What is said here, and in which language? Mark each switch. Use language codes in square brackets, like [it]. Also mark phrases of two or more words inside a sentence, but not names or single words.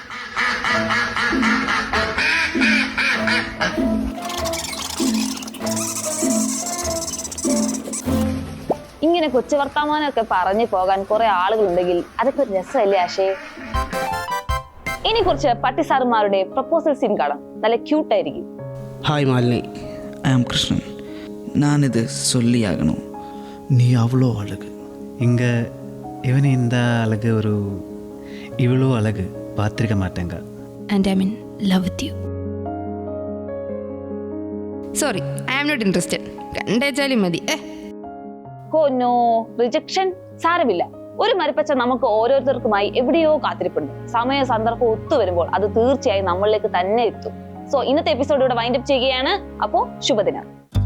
[ml] ഇങ്ങനെ കൊച്ചു വർത്തമാനമൊക്കെ പറഞ്ഞു പോകാൻ കുറെ ആളുകളുണ്ടെങ്കിൽ അതൊക്കെ ഒരു രസമല്ലേ ആശേ? ഇനി കുറച്ച് പട്ടിസാറുമാരുടെ [en] proposal scene [ml] കാണാം. നല്ല ക്യൂട്ടായിരിക്കും. [en] Hi Malini, I am Krishnan. [ta] நானிது சொல்லியாகணும். நீ அவ்வளோ அழகு. இங்கே இவன் இந்த அழகு ஒரு இவ்வளோ அழகு பார்த்துருக்க மாட்டேங்க. [en] And I'm in love with you. Sorry, I am not interested. [ml] കണ്ടേച്ചാലും മതി. [en] no rejection [ml] സാരമില്ല. ഒരു മരപ്പച്ച നമുക്ക് ഓരോരുത്തർക്കുമായി എവിടെയോ കാത്തിരിപ്പുണ്ട്. സമയ സന്ദർഭം ഒത്തുവരുമ്പോൾ അത് തീർച്ചയായും നമ്മളിലേക്ക് തന്നെ എത്തും. സോ ഇന്നത്തെ എപ്പിസോഡ് ഇവിടെ വൈൻഡപ്പ് ചെയ്യുകയാണ്. അപ്പോ ശുഭദിനം.